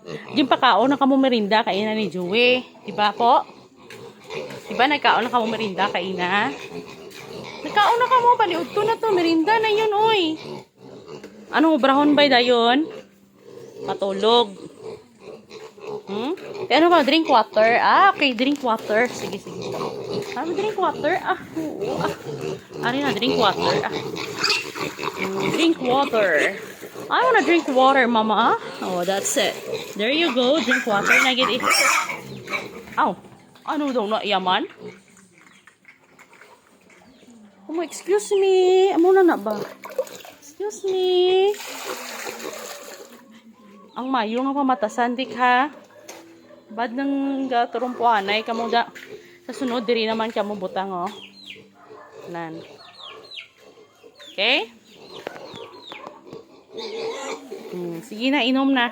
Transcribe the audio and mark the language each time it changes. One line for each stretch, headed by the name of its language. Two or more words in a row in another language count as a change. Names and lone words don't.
Hiligaynon: Yung pakaon na kamo merinda kaina ni Joey. Diba po? Diba nagkaon na kamo merinda kaina? Nagkaon na kamo, baliod to na to. Merinda na yun, oy. Anong obrahon ba dayon? Matulog. Ano ba?
English: Drink water? Ah, okay. Drink water.
Hiligaynon: Sige, sige.
English: Drink water?
Hiligaynon: Oo. Ari na,
English: drink water. Drink water. I wanna drink water, mama. Oh, that's it. There you go. Drink water. Na get it. Ow.
Hiligaynon: Ano daw na yaman? Oh,
English: excuse me.
Hiligaynon: Amo na ba?
English: Excuse me.
Hiligaynon: Ang mayo nga pamatasan, dik ha. Bad nang gaturumpuanay kamo da. Sa sunod, diri naman kamo butang, oh. Nan. Okay? Sige na, inom na.